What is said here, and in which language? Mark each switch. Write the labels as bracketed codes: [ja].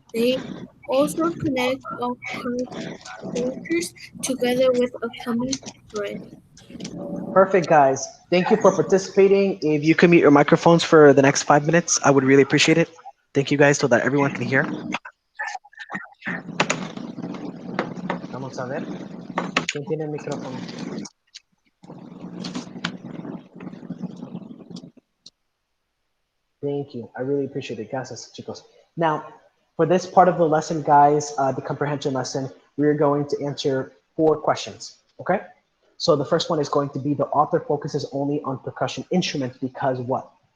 [en] They also connect all cultures together with a common thread. Perfect, guys. Thank you for participating. If you can mute your microphones for the next 5 minutes, I would really appreciate it. Thank you, guys, so that everyone can hear. [es] Vamos a ver. ¿Quién tiene el micrófono? [en] Thank you. I really appreciate it. [es] Gracias, chicos. [en] Now, for this part of the lesson, guys, the comprehension lesson, we're going to answer 4 questions. Okay? So the first one is going to be the author focuses only on percussion instruments because what?